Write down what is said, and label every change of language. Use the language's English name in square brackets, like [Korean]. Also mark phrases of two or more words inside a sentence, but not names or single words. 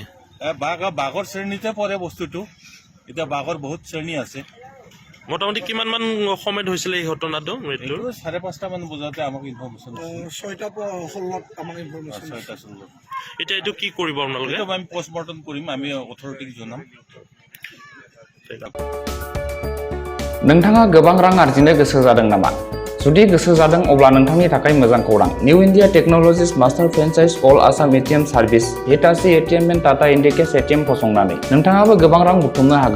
[Assamese] বাঘৰ শ্ৰেণীতে পৰে বস্তুটো। এতিয়া বাঘৰ বহুত শ্ৰেণী আছে। মোটামুটি কিমানমান সময়ত হৈছিলে এই ঘটনাটো? 5:30মান বজাতে আমাক ইনফৰ্মেশ্যন 6:16। এতিয়া এইটো কি কৰিব আপোনালোকে? আমি পষ্টমৰ্টম কৰিম, আমি অথৰিটিক জনাম। [Bodo] नोंथाङा गोबां रां आर्जिनो गोसो जादों नामा? जुदि गोसो जादों अब्ला नोंथांनि थाखाय मोजां खौरां। निउ इन्डिया टेक्न'लजिज [English] master franchise all Assam ATM service Hitachi ATM and Tata Indicash ATM [Bodo] फसंनानै नोंथाङाबो गोबां रां बुथुमनो हागोन।